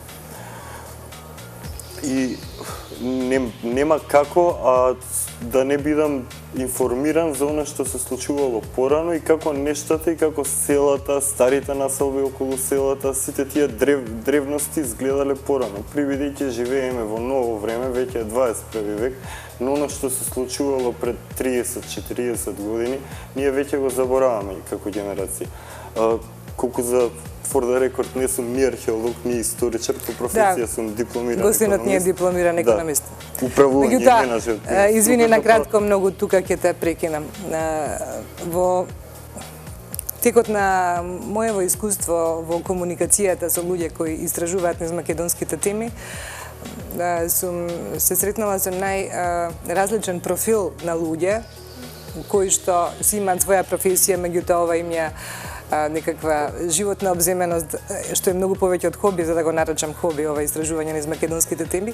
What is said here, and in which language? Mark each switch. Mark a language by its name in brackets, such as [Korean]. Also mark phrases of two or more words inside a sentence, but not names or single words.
[Macedonian] И нема како да не бидам информиран за она што се случувало порано и како нештата и како селата, старите населби околу селата, сите тие древности изгледале порано. Привидејќи живееме во ново време, веќе е 21 век, но она што се случувало пред 30-40 години, ние веќе го забораваме како генерација. Колку за [English] for the record, [Macedonian] не сум ни археолог, ни историчар, по професија сум дипломиран економист. Гостинот ни е дипломиран економист. Управување менаџмент. Извини на кратко, многу тука ќе те прекинам. Во текот на моево искуство во комуникацијата со луѓе кои истражуваат низ македонските теми, сум се сретнала со најразличен профил на луѓе кои што си имаат своја професија, меѓутоа ова им ја некаква животна обземеност, што е многу повеќе од хоби, за да го наречам хоби, ова истражување низ македонските теми.